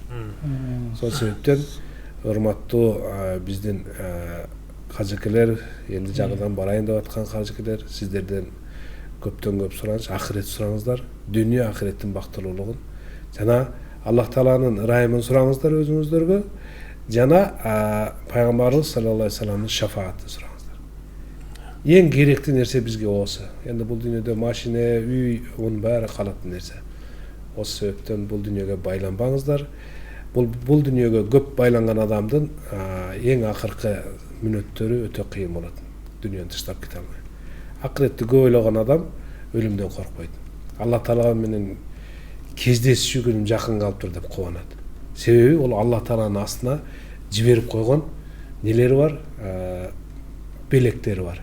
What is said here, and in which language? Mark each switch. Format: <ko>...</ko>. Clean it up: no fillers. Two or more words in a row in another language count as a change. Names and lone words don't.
<ky>Сол себептен урматтуу биздин кажекелер, энди жагыдан барайын деп аткан кажекелер, сиздерден көптөн көп сураныч, акырет сураңыздар, дүнүйө акыреттин бактылуулугун, жана Аллах Тааланын ырайымын сураңыздар өзүңүздөргө, жана пайгамбарыбыз саллаллаху алейхи вассаламдын шафаатын сураңыздар. Эң керектүү нерсе бизге осы.</ky> <kk>Енді бұл дүниеде машина, үй, оның бәрі қалатын нерсе. Осы себептен бұл дүниеге байланбаңыздар. Бұл дүниеге көп байланған адамдың ең ақырқы</kk> <ky>мүнөттөрү өтө кыйын болот. Дүниені таштап кете алмай. Акыретти көп ойлогон адам өлүмдөн коркпойт. Алла Таала менен кездесүү күнүм жакын калыптыр деп кубанат. Себеби ол Алла Тааланын астына жиберип койгон нелери бар, белектери бар.</ky>